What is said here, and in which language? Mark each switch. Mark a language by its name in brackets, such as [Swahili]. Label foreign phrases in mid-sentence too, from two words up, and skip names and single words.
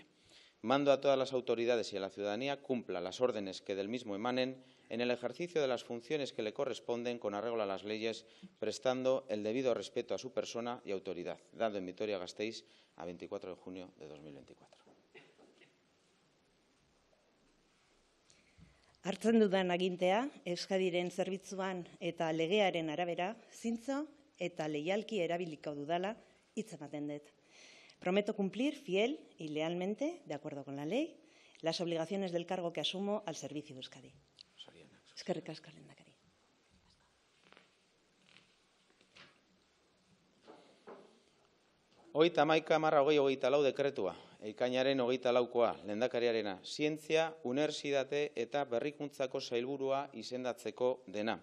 [Spanish] Mando a todas las autoridades y a la ciudadanía cumpla las órdenes que del mismo emanen en el ejercicio de las funciones que le corresponden con arreglo a las leyes, prestando el debido respeto a su persona y autoridad, dado en Vitoria-Gasteiz a 24 de junio de 2024. [Basque] Hartzen dudan agintea, Euskadiren zerbitzuan eta legearen arabera, zintzo eta leialki erabiliko dudala hitz ematen dut. [Spanish] Prometo cumplir fiel y lealmente, de acuerdo con la ley, las obligaciones del cargo que asumo al servicio de Euskadi. [Basque] Eskerrik asko, lehendakari. Hogeita hamaika barra 2024 dekretua, ekainaren 24koa, lehendakariarena, zientzia, unibertsitate eta berrikuntzako sailburua izendatzeko dena.